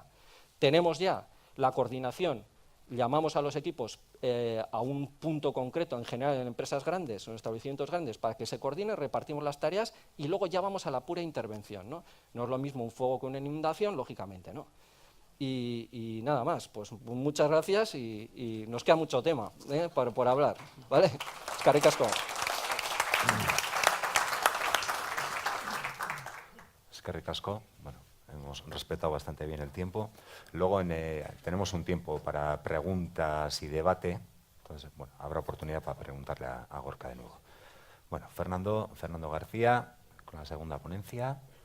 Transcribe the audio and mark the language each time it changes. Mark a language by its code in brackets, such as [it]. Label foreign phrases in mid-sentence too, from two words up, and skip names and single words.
[es] Tenemos ya la coordinación, llamamos a los equipos a un punto concreto, en general en empresas grandes o en establecimientos grandes, para que se coordinen, repartimos las tareas y luego ya vamos a la pura intervención, ¿no? No es lo mismo un fuego que una inundación, lógicamente, ¿no? Y nada más, pues muchas gracias y nos queda mucho tema por hablar, ¿vale? [eu] Eskerrik asko. Eskerrik asko. [es] Bueno, hemos respetado bastante bien el tiempo. Luego tenemos un tiempo para preguntas y debate. Entonces, bueno, habrá oportunidad para preguntarle a Gorka de nuevo. Bueno, Fernando García, con la segunda ponencia.